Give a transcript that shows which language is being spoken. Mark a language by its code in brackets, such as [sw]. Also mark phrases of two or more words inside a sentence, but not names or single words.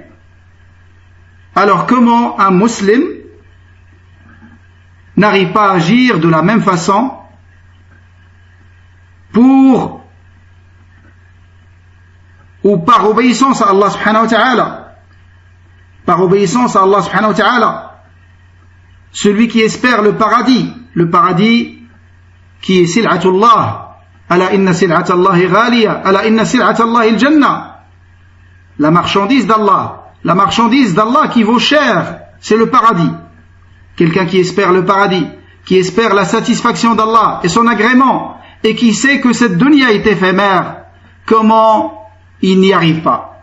[fr] Alors comment un musulman n'arrive pas à agir de la même façon ou par obéissance à Allah [ar] سبحانه وتعالى, [fr] celui qui espère le paradis qui est [ar] سلعة الله، ألا إن سلعة الله غالية، ألا إن سلعة الله الجنة, [fr] la marchandise d'Allah qui vaut cher, c'est le paradis. Quelqu'un qui espère le paradis, qui espère la satisfaction d'Allah et son agrément, et qui sait que cette dunya est éphémère, comment il n'y arrive pas?